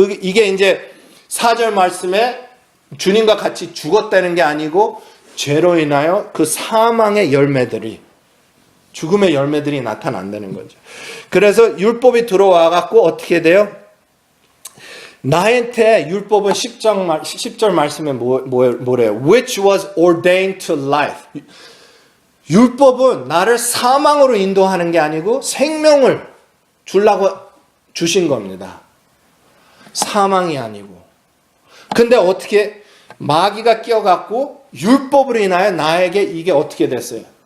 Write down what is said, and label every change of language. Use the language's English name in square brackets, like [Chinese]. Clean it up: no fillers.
[Korean] 이게 이제 4절 말씀에 주님과 같이 죽었다는 게 아니고 죄로 인하여 그 사망의 열매들이, 죽음의 열매들이 나타난다는 거죠. 그래서 율법이 들어와 갖고 어떻게 돼요? 나한테 율법은 10절 말씀에 뭐래요? [English] Which was ordained to life. [Korean] 율법은 나를 사망으로 인도하는 게 아니고 생명을 주려고 주신 겁니다. 사망이 아니고. 근데 어떻게 마귀가 끼어갖고 율법으로 인하여 나에게 이게 어떻게 됐어요?